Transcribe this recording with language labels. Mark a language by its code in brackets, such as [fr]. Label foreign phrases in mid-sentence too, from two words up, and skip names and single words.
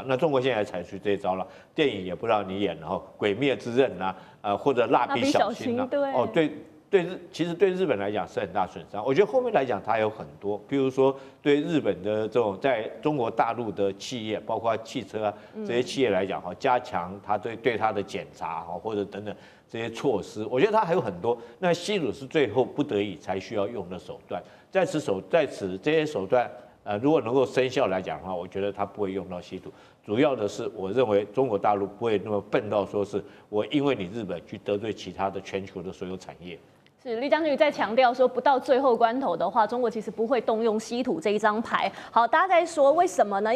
[zh] 那中國現在採取這一招了，電影也不讓你演，然後《鬼滅之刃》啊，或者蠟筆小新啊，哦對。其實對日本來講是很大損傷。我覺得後面來講它有很多，比如說對日本的這種在中國大陸的企業，包括汽車啊這些企業來講哈，加強它對它的檢查哈，或者等等這些措施，我覺得它還有很多。那稀土是最後不得已才需要用的手段，在此這些手段如果能夠生效來講的話，我覺得它不會用到稀土。主要的是，我認為中國大陸不會那麼笨到說是我因為你日本去得罪其他的全球的所有產業。是李將軍在強調說，不到最後關頭的話，中國其實不會動用稀土這一張牌。好，大家在說為什麼呢？